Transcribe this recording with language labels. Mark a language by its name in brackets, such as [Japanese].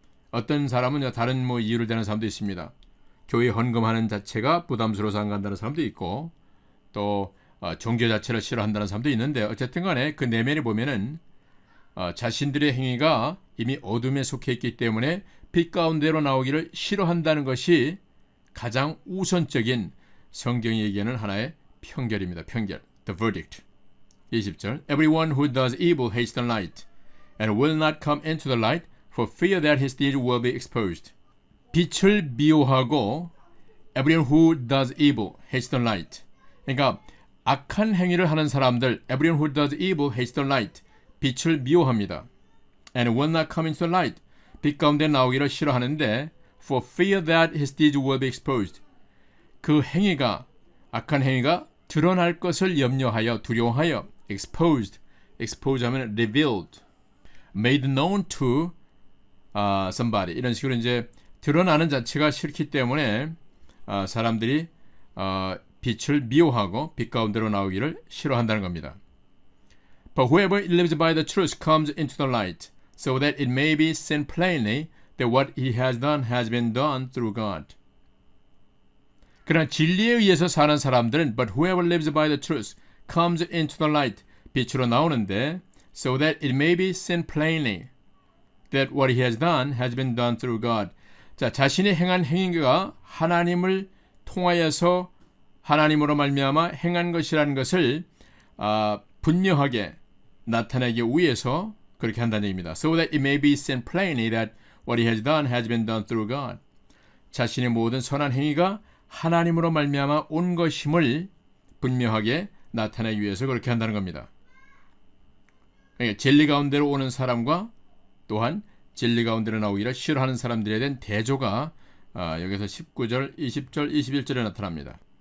[Korean] 어떤 사람은 다른 이유를 대는 사람도 있습니다. 교회 헌금하는 자체가 부담스러워서 안 간다는 사람도 있고 또 종교 자체를 싫어한다는 사람도 있는데 어쨌든 간에 그 내면에 보면은 자신들의 행위가 이미 어둠에 속해 있기 때문에 빛 가운데로 나오기를 싫어한다는 것이 가장 우선적인 성경이 얘기하는 하나의 편결입니다. 편결. [English] The verdict. [Korean] 20절. [English] Everyone who does evil hates the light and will not come into the light for fear that his deeds will be exposed. [Korean] 빛을 미워하고 [English] everyone who does evil hates the light. [Korean] 그러니까 악한 행위를 하는 사람들 [English] everyone who does evil hates the light. [Korean] 빛을 미워합니다. [English] And will not come into the light. [Korean] 빛 가운데 나오기를 싫어하는데 [English] for fear that his deeds will be exposed. [Korean] 그 행위가 악한 행위가 드러날 것을 염려하여 두려워하여 exposed. [English] expose 하면 revealed. made known to somebody. [Korean] 이런 식으로 이제 드러나는 자체가 싫기 때문에 사람들이 빛을 미워하고 빛 가운데로 나오기를 싫어한다는 겁니다. [English] But whoever lives by the truth comes into the light, so that it may be seen plainly that what he has done has been done through God. [Korean] 그러나 진리에 의해서 사는 사람들은 [English] But whoever lives by the truth comes into the light, [Korean] 빛으로 나오는데 [English] so that it may be seen plainly that what he has done has been done through God. [Korean] 자, 자신이 행한 행위가 하나님을 통하여서 하나님으로 말미암아 행한 것이라는 것을 분명하게 나타내기 위해서 그렇게 한다는 얘기입니다. [English] So that it may be seen plainly that what he has done has been done through God. [Korean] 자신의 모든 선한 행위가 하나님으로 말미암아 온 것임을 분명하게 나타내기 위해서 그렇게 한다는 겁니다. 그러니까 진리 가운데로 오는 사람과 또한 진리 가운데로 나오기를 싫어하는 사람들에 대한 대조가 여기서 19절, 20절, 21절에 나타납니다.